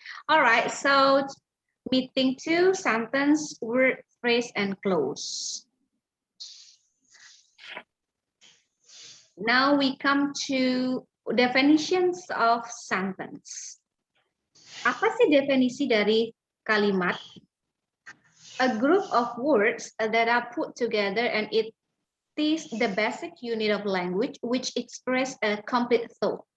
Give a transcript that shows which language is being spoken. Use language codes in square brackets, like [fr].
[en] Alright, so meeting 2, sentence, word, phrase, and close. Now we come to definitions of sentence. [id] Apa sih definisi dari kalimat? [en] A group of words that are put together and it is the basic unit of language which express a complete thought.